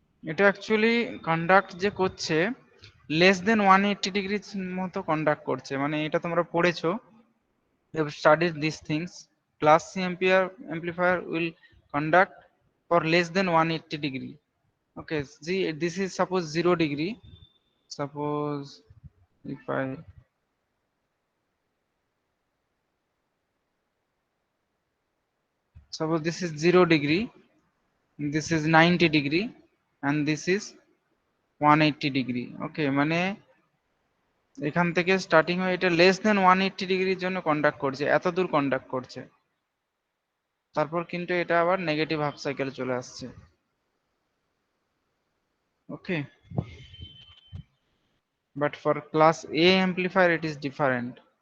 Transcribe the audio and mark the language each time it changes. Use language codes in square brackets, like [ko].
[bn] এটা actually conduct যে করছে লেস দেন 180 ডিগ্রি মতো কন্ডাক্ট করছে, মানে এটা তোমরা পড়েছো, [en] you have studied these things. Class C ampere amplifier will conduct for less than 180 degree. Okay, see this is suppose 0 degree. Suppose if I suppose this is 0 degree, this is 90 degree, and this is 180 degree. Okay, [bn] মানে এখান থেকে starting হয়ে এটা less than 180 ডিগ্রির জন্য conduct করছে, এত দূর কন্ডাক্ট করছে, তারপর কিন্তু এটা আবার নেগেটিভ হাফ সাইকেলে চলে আসছে। [en] Okay, but for class A amplifier it is different.